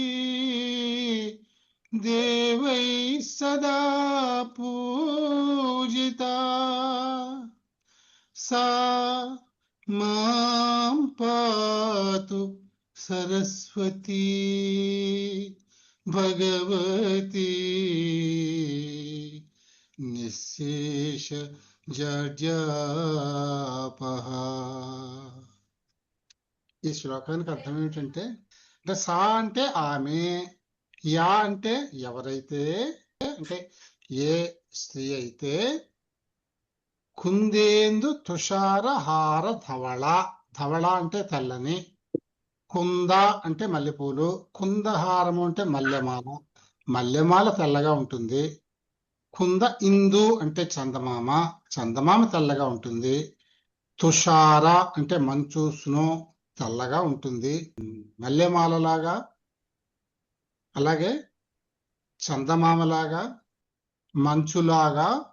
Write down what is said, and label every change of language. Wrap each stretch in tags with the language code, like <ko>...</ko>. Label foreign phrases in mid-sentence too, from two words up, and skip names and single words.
<sa>देवैः सदा पूजिता सा मां पातु सरस्वती भगवती निःशेष జడ్యాపహ.</sa> <te>ఈ శ్లోకానికి అర్థం ఏమిటంటే సా అంటే ఆమె, యా అంటే ఎవరైతే, అంటే ఏ స్త్రీ అయితే</te> <sa>కుందేందు తుషార హార ధవళ,</sa> <te>ధవళ అంటే తెల్లని, కుంద అంటే మల్లెపూలు, కుందహారము అంటే మల్లెమాల, మల్లెమాల తెల్లగా ఉంటుంది, కుంద ఇందు అంటే చందమామ, చందమామ తెల్లగా ఉంటుంది, తుషార అంటే మంచు స్నో తెల్లగా ఉంటుంది, మల్లెమాలలాగా అలాగే చందమామలాగా మంచులాగా</te>